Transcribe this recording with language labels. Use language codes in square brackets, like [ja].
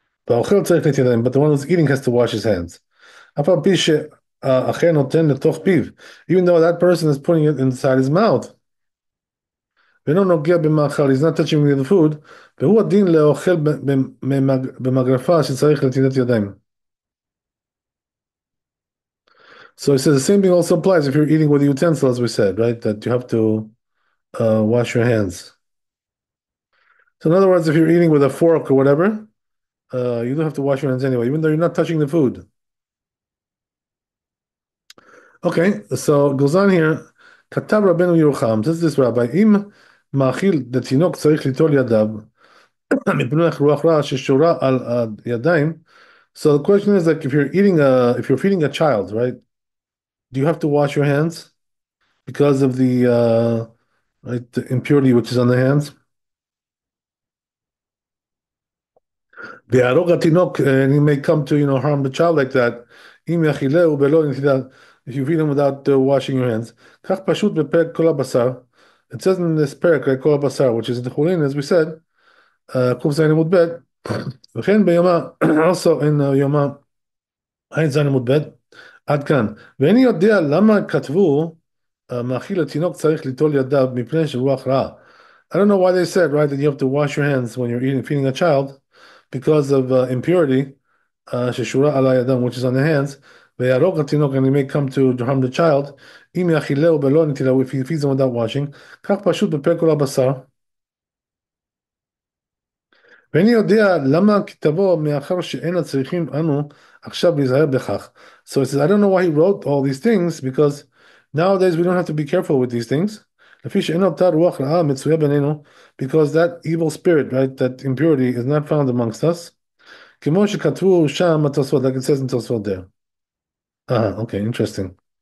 [he] והאוכל צריך נטילת ידיים, [en] but the one who's eating has to wash his hands. [he] אף על פי שאחר נותן לתוך פיו, [en] even though that person is putting it inside his mouth. [he] ואינו נוגע במאכל, [en] he's not touching with the food, [he] והוא הדין לאוכל במגרפה שצריך נטילת ידיים. [en] So he says the same thing also applies if you're eating with a utensil, as we said, right? That you have to wash your hands. So in other words, if you're eating with a fork or whatever, you don't have to wash your hands anyway, even though you're not touching the food. Okay, so it goes on here. [he] כתב רבנו ירוחם, [en] says this rabbi, [he] אם מאכיל לתינוק צריך ליטול ידיו, מפני רוח רע ששורה על הידיים. [en] So the question is like if you're feeding a child, right? Do you have to wash your hands because of the impurity which is on the hands? [he] והרוג התינוק, [en] and he may come to harm the child like that. [he] אם יאכילהו בלא נטילת, [en] if you feed him without washing your hands. [he] כך פשוט בפרק כל הבשר. [en] It says in this perek, like [he] כל הבשר, [en] which is in the Chulin, as we said, [he] קוף זין עמוד ב', וכן ביומא, also in יומא, עין זין עמוד ב', עד כאן. ואיני יודע למה כתבו, מאכיל התינוק צריך ליטול ידיו מפני שרוח רעה. [en] I don't know why they said, right, that you have to wash your hands when you're feeding a child because of impurity, [he] ששורה על הידיים, [en] which is on the hands, [he] ויהרוג התינוק, [en] and he may come to harm the child, [he] אם יאכילהו בלא נטילהו, [en] if he feeds them without washing, [he] כך פשוט בפרק כל הבשר. ואיני יודע למה כתבו מאחר שאין צריכים אנו עכשיו להיזהר בכך. [en] So he says, I don't know why he wrote all these things, because nowadays we don't have to be careful with these things. [he] לפי שאין אותה רוח רעה מצויה בינינו, [en] because that evil spirit, right, that impurity is not found amongst us. [he] כמו שכתבו שם התוספות, [en] like it says in תוספות there. Okay, interesting.